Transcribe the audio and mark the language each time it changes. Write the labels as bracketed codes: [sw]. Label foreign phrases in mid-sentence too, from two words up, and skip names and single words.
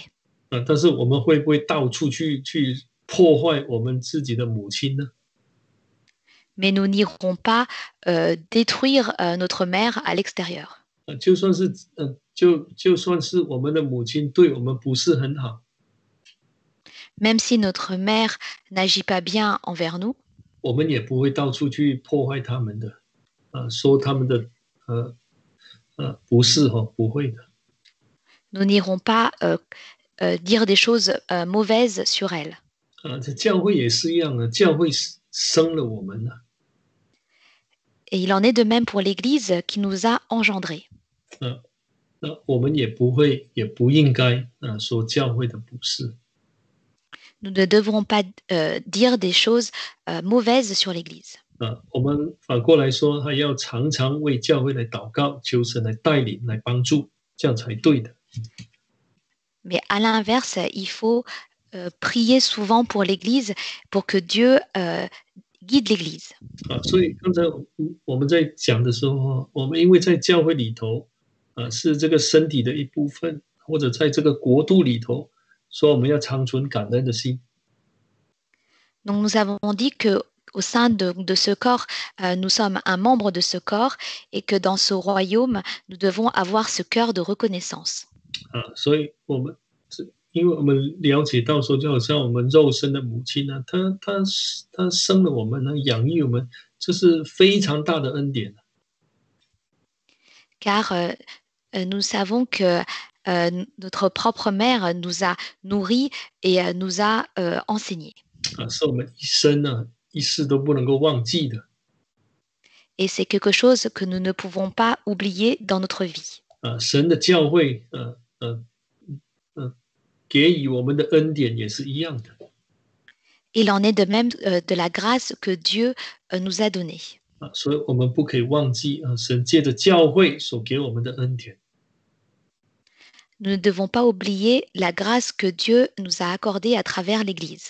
[zh] 但是我们会不会到处去破坏我们自己的母亲呢？ [fr] Mais nous n'irons pas détruire notre mère à l'extérieur. [zh] 就算是就算是我们的母亲对我们不是很好， [fr] Même si notre mère n'agit pas bien envers nous, [zh] 我们也不会到处去破坏他们的，说他们的不是不会的。 [fr] nous n'irons pas dire des choses mauvaises sur elle. [zh] 这教会也是一样的，教会生了我们了， [fr] Et il en est de même pour l'Église qui nous a engendrés. [zh] 那我们也不会也不应该说教会的不是。 [fr] Nous ne devrons pas dire des choses mauvaises sur l'Église. [zh] 我们反过来说，还要常常为教会来祷告，求神来带领、来帮助，这样才对的。 [fr] Mais à l'inverse, il faut prier souvent pour l'Église pour que Dieu guide l'Église. [zh] 所以刚才我们在讲的时候，我们因为在教会里头是这个身体的一部分，或者在这个国度里头，说我们要长存感恩的心。 [fr] Donc nous avons dit que au sein de ce corps, nous sommes un membre de ce corps et que dans ce royaume, nous devons avoir ce cœur de reconnaissance. [zh] 所以因为我们了解到说，就好像我们肉身的母亲呢，她生了我们呢，养育我们，这是非常大的恩典。 [fr] Car nous savons que notre propre mère nous a nourris et nous a enseignés. [zh] 是我们一生一世都不能够忘记的。 [fr] Et c'est quelque chose que nous ne pouvons pas oublier dans notre vie. [zh] 神的教会给予我们的恩典也是一样的。 [fr] Il en est de même de la grâce que Dieu nous a donnée. [zh] 所以我们不可以忘记神借着教会所给我们的恩典。 [fr] Nous ne devons pas oublier la grâce que Dieu nous a accordée à travers l'Église.